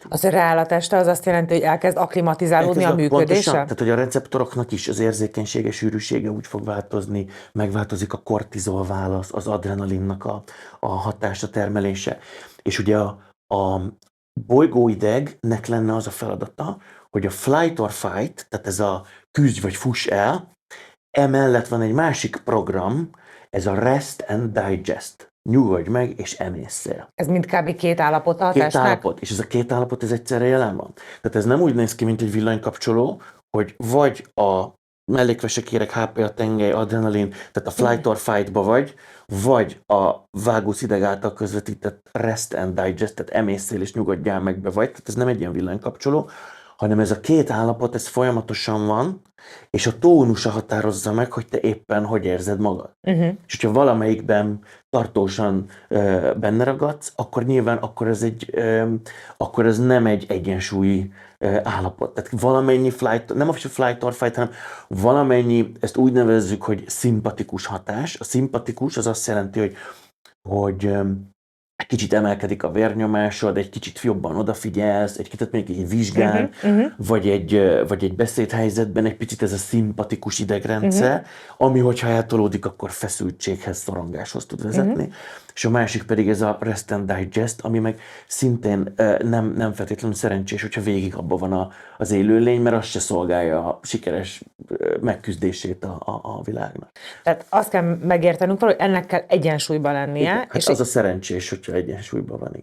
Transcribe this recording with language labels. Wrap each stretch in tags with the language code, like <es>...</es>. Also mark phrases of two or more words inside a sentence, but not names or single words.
<hu>Az, hogy rááll a teste, az azt jelenti, hogy elkezd akklimatizálódni a működése? Pontosan, tehát hogy a receptoroknak is az érzékenysége, sűrűsége úgy fog változni, megváltozik a kortizol válasz, az adrenalinnak a hatása, termelése. És ugye a bolygóidegnek lenne az a feladata, hogy a</hu> <en>flight or fight,</en> <hu>tehát ez a küzdj vagy fuss el, emellett van egy másik program, ez a</hu> <en>rest and digest.</en> <hu>Nyugodj meg, és emészszél. Ez mind kb. Két állapot a testnek? Két állapot, és ez a két állapot ez egyszerre jelen van. Tehát ez nem úgy néz ki, mint egy villanykapcsoló, hogy vagy a mellékvesekérek, HP, a tengely, adrenalin, tehát a</hu> <en>flight or fight-ba</en> <hu>vagy a vágósz ideg által közvetített</hu> <en>rest and digest,</en> <hu>tehát emészszél és nyugodjál meg be vagy. Tehát ez nem egy ilyen villanykapcsoló, hanem ez a két állapot, ez folyamatosan van, és a tónusa határozza meg, hogy te éppen hogy érzed magad. És hogyha valamelyikben tartósan benne ragadsz, akkor nyilván akkor ez nem egy egyensúlyi állapot. Tehát valamennyi flight, nem a</hu> <en>flight or fight,</en> <hu>hanem valamennyi, ezt úgy nevezzük, hogy szimpatikus hatás. A szimpatikus az azt jelenti, hogy egy kicsit emelkedik a vérnyomásod, egy kicsit jobban odafigyelsz, egy kicsit még egy vizsgán, vagy egy beszédhelyzetben egy picit ez a szimpatikus idegrendszer, ami hogyha eltolódik, akkor feszültséghez, szorongáshoz tud vezetni. És a másik pedig ez a</hu> <en>rest and digest,</en> <hu>ami meg szintén nem feltétlenül szerencsés, hogyha végig abban van az élőlény, mert az se szolgálja a sikeres megküzdését a világnak. Tehát azt kell megértenünk, hogy ennek kell egyensúlyban lennie. Igen, hát és az a szerencsés, hogyha egyensúlyban van.</hu>